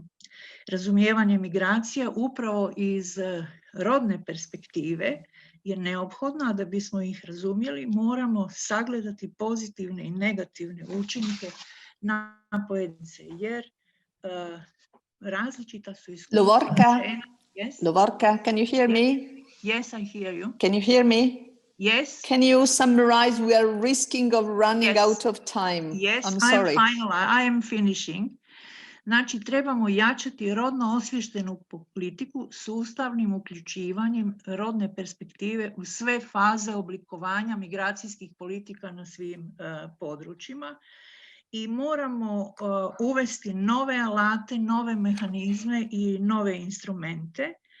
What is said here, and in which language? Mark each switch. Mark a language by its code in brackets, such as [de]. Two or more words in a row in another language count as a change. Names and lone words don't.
[hr] Razumijevanje migracija upravo iz rodne perspektive je neophodno, a da bismo ih razumjeli moramo sagledati pozitivne i negativne učinke na pojedince, jer različita su iskustva. Lovorka, [en] Yes? Lovorka, can you hear me? Yes, I hear you. Can you hear me? Yes. Can you summarize? We are risking of running Yes. out of time. Yes, I'm sorry. I am finishing. [hr] Znači, trebamo jačati rodno osviještenu politiku sustavnim uključivanjem rodne perspektive u sve faze oblikovanja migracijskih politika na svim područjima i moramo uvesti nove alate, nove mehanizme i nove instrumente.